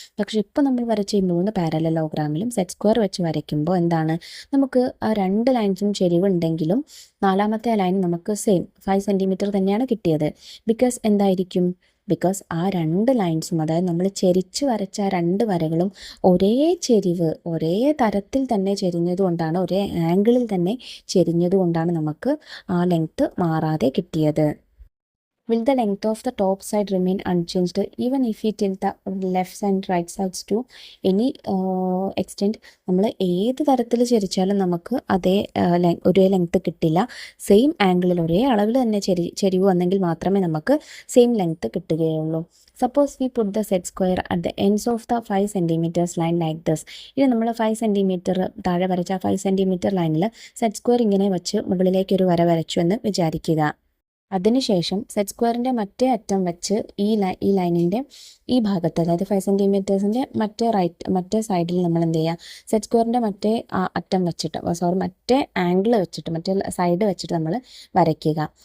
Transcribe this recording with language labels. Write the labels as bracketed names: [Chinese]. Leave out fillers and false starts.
[Malayalam] പക്ഷേ ഇപ്പോൾ നമ്മൾ വരച്ച ഈ 3 പാരലലോഗ്രാമിലും സെറ്റ് സ്ക്വയർ വെച്ച് വരയ്ക്കുമ്പോൾ എന്താണ്, നമുക്ക് ആ 2 ലൈൻസും ചെരിവുണ്ടെങ്കിലും 4ാമത്തെ ലൈൻ നമുക്ക് സെയിം 5 സെൻറ്റിമീറ്റർ തന്നെയാണ് കിട്ടിയത്. ബിക്കോസ് എന്തായിരിക്കും, ബിക്കോസ് ആ 2 ലൈൻസും, അതായത് നമ്മൾ ചെരിച്ച് വരച്ച 2 വരകളും ഒരേ ചെരിവ്, ഒരേ തരത്തിൽ തന്നെ ചെരിഞ്ഞതുകൊണ്ടാണ്, ഒരേ ആംഗിളിൽ തന്നെ ചെരിഞ്ഞതുകൊണ്ടാണ് നമുക്ക് ആ ലെങ്ത്ത് മാറാതെ കിട്ടിയത്. [English] Will the length of the top side remain unchanged even if we tilt the left and right sides to any extent? [Malayalam] നമ്മൾ ഏത് തരത്തിൽ ചെരിച്ചാലും നമുക്ക് അതേ ഒരേ ലെങ്ത്ത് കിട്ടില്ല. സെയിം ആംഗിളിൽ ഒരേ അളവിൽ തന്നെ ചെരിവ് വന്നെങ്കിൽ മാത്രമേ നമുക്ക് സെയിം ലെങ്ത്ത് കിട്ടുകയുള്ളൂ. [English] Suppose we put the set square at the ends of the 5 centimeters line like this. [Malayalam] ഇനി നമ്മൾ 5 സെൻറ്റിമീറ്റർ താഴെ വരച്ച 5 സെൻറ്റിമീറ്റർ ലൈനിൽ സെറ്റ് സ്ക്വയർ ഇങ്ങനെ വെച്ച് മുകളിലേക്ക് ഒരു വര വരച്ചു എന്ന് വിചാരിക്കുക. അതിനുശേഷം സെറ്റ് സ്ക്വയറിൻ്റെ മറ്റേ അറ്റം വെച്ച് ഈ ലൈനിൻ്റെ ഈ ഭാഗത്ത്, അതായത് 5 സെൻറ്റിമീറ്റേഴ്സിൻ്റെ മറ്റേ സൈഡിൽ നമ്മൾ എന്ത് ചെയ്യുക, സെറ്റ് സ്ക്വയറിൻ്റെ മറ്റേ അറ്റം വെച്ചിട്ട് മറ്റേ ആംഗിൾ വെച്ചിട്ട്, മറ്റേ സൈഡ് വെച്ചിട്ട് നമ്മൾ വരയ്ക്കുക.